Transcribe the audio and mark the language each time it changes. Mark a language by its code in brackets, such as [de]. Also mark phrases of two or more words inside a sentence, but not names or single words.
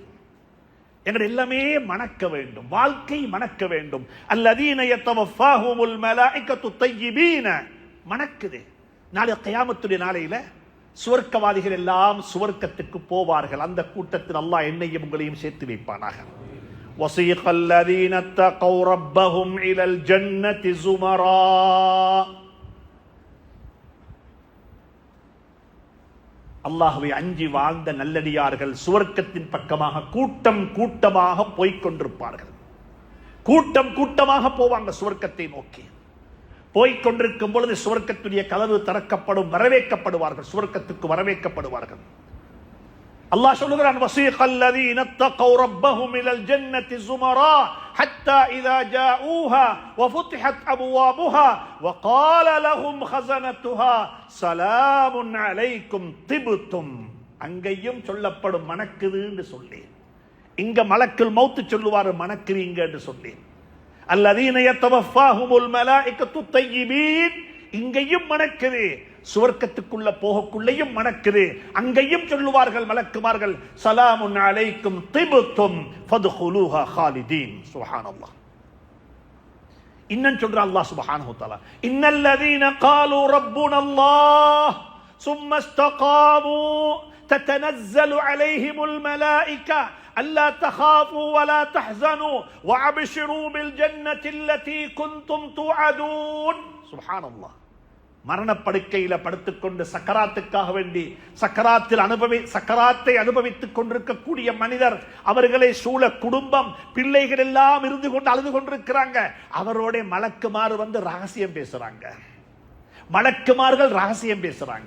[ta] எங்கள் எல்லாமே மணக்க வேண்டும், வாழ்க்கை மணக்க வேண்டும். [ar] الذين تتوفاهم الملائكة طيبين, மணக்குது. [ta] நாளை கியாமத்துடைய நாளையில சுவர்க்கவாதிகள் எல்லாம் சுவர்க்கத்துக்கு போவார்கள். அந்த கூட்டத்தில் அல்லாஹ் என்னையும் உங்களையும் சேர்த்து வைப்பானாக. [ar] وَسِيقَ الَّذِينَ اتَّقَوْا رَبَّهُمْ إِلَى الْجَنَّةِ زُمَرًا. [ta] அல்லாஹ்வை அஞ்சி வாழ்ந்த நல்லடியார்கள் சுவர்க்கத்தின் பக்கமாக கூட்டம் கூட்டமாக போய்கொண்டிருப்பார்கள். கூட்டமாக போவாங்க சுவர்க்கத்தை நோக்கி. போய்கொண்டிருக்கும் பொழுது சுவர்க்கத்துடைய கதவு திறக்கப்படும், வரவேற்கப்படுவார்கள், சுவர்க்கத்துக்கு வரவேற்கப்படுவார்கள். அல்லாஹ் சொல்லுகிறான், [ar] وَسِيقَ الَّذِينَ اتَّقَوْا رَبَّهُمْ إِلَى الْجَنَّةِ زُمَرًا حَتَّى إِذَا جَاءُوهَا وَفُتِحَتْ أَبْوَابُهَا وَقَالَ لَهُمْ خَزَنَتُهَا سَلَامٌ عَلَيْكُمْ طِبْتُمْ. [ta] அங்கேயும் சொல்லப்படும் மணக்குது என்று சொல்லி. இங்க மலக்குல் மௌத் சொல்லுவாரு மணக்குறீங்க என்று சொல்லி. [ar] الذين تتوفاهم الملائكة طيبين, இங்கேயும் மணக்குது. [ta] சுவர்க்கத்துக்குள்ள போகக்குள்ளேயும் மணக்குது. அங்கேயும் சொல்லுவார்கள் மலக்குமார்கள் [ar] سلام عليكم طبتم فادخلوها خالدين. سبحان الله. [ta] இன்னும் சொல்ற [ar] الله سبحانه وتعالى إن الذين قالوا ربنا الله ثم استقاموا تتنزل عليهم الملائكة ألا تخافوا ولا تحزنوا وأبشروا بالجنة التي كنتم توعدون. سبحان الله. [ta] மரணப்படுக்கையில படுத்துக்கொண்டு சக்கராத்துக்காக வேண்டி சக்கராத்தை அனுபவித்துக் கொண்டிருக்கக்கூடிய மனிதர், அவர்களை சூழ குடும்பம் பிள்ளைகள் எல்லாம் இருந்து கொண்டு அழுது கொண்டிருக்கிறாங்க. அவரோட மலக்குமாறு வந்து ரகசியம் பேசுறாங்க. மலக்குமார்கள் ரகசியம் பேசுறாங்க.